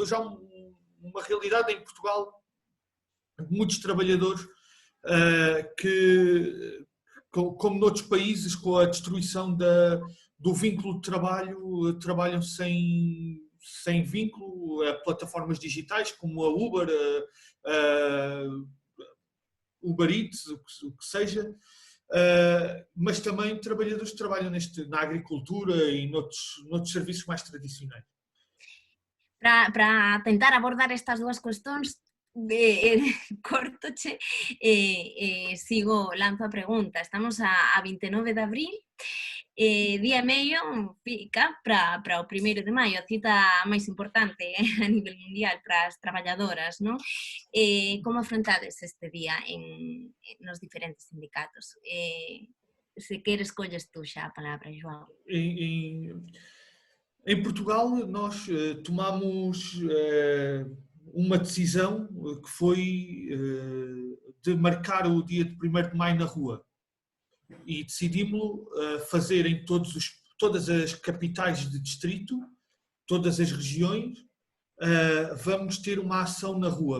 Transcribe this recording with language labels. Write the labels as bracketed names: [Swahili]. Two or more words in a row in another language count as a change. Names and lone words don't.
[Portuguese] Hoje há uma realidade em Portugal de muitos trabalhadores que, como noutros países, com a destruição do vínculo de trabalho, trabalham sem vínculo, a plataformas digitais como a Uber, Uber Eats, o que seja, mas também trabalhadores que trabalham na agricultura e noutros serviços mais tradicionais. [Galician] Para tentar abordar estas dúas cuestións, cortoche, lanzo a pregunta. Estamos a 29 de abril, día e medio pica para o 1º de maio, a cita máis importante a nivel mundial para as traballadoras, non? Como afrontades este día nos diferentes sindicatos? Se queres, colles tú xa a palabra, João. [Portuguese] Em Portugal, nós tomamos uma decisão que foi de marcar o dia de 1º de maio na rua. E decidimos fazer em todas as capitais de distrito, todas as regiões, vamos ter uma ação na rua.